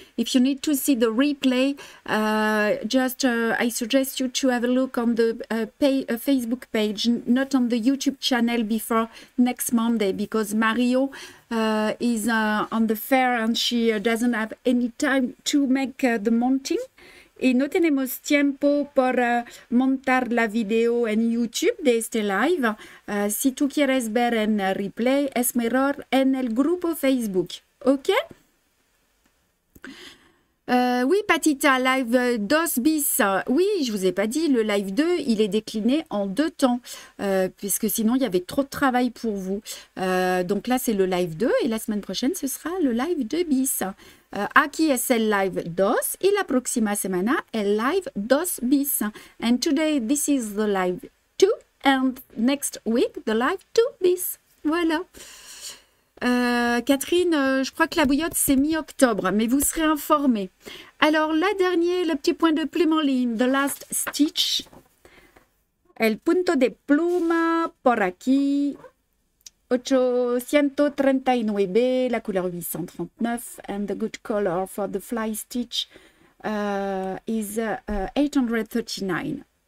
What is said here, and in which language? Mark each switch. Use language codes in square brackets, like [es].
[en] If you need to see the replay, I suggest you to have a look on the Facebook page, not on the YouTube channel before next Monday, because Mario is on the fair and she doesn't have any time to make the mounting. [es] Y no tenemos tiempo para montar la video en YouTube de este live. Si tú quieres ver en replay, es mejor en el grupo Facebook. ¿Ok? [fr] Oui, Patita, live 2 bis. Oui, je vous ai pas dit, le live 2, il est décliné en 2 temps, puisque sinon, il y avait trop de travail pour vous. Donc là, c'est le live 2, et la semaine prochaine, ce sera le live 2 bis. [es] Aquí es el live 2, y la próxima semana, el live 2 bis. [en] And today, this is the live 2, and next week, the live 2 bis. [fr] Voilà. Catherine, je crois que la bouillotte c'est mi-octobre, mais vous serez informés. Alors, le petit point de plume en ligne, [en] the last stitch. [es] El punto de pluma por aquí, 839, [fr] la couleur 839, [en] and the good color for the fly stitch is 839.